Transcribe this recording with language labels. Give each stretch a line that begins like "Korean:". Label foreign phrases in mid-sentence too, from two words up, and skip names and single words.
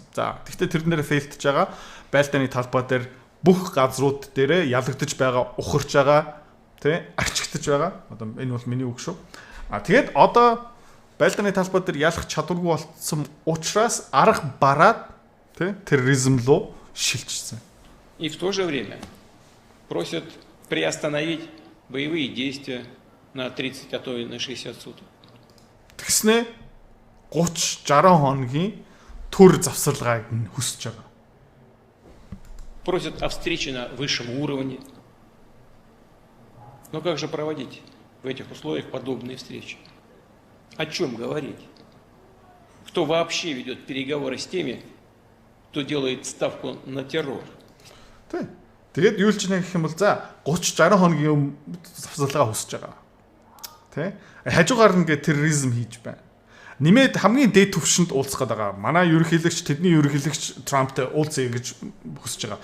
Mongolian: За тэгвэл тэрнээр фейлдж байгаа байлдааны талбай дээр бүх газрууд дээрээ ялагдаж байгаа, ухарч байгаа, тий арчигдж байгаа. Одоо энэ бол миний үг шүү. Тэгээд одоо байлдааны талбай дээр ялах чадваргүй болцсон учраас арга бараад тий терроризм руу шилжсэн.
Russian: И в то же время просят приостановить боевые действия на 30, а то и на 60 суток.
Mongolian: Тэгснэ 30-60 хоногийн төр завсарлагыг хүсэж байгаа.
Russian: Просят о встрече на высшем уровне. Но как же проводить в этих условиях подобные встречи? О чем говорить? Кто вообще ведет переговоры с теми, кто делает ставку на террор?
Mongolian: Тэгээд юу л ч нэг гэх юм бол за 30-60 хоногийн завсарлагаа хүсэж байгаа. Тэ? Хажуугаар нь ингээ терроризм хийж байна. Нэмээд хамгийн дээд түвшинд уулзах гэдэг байгаа. Манай ерөнхийлөгч, тэдний ерөнхийлөгч Трамптай уулзъя гэж хүсэж байгаа.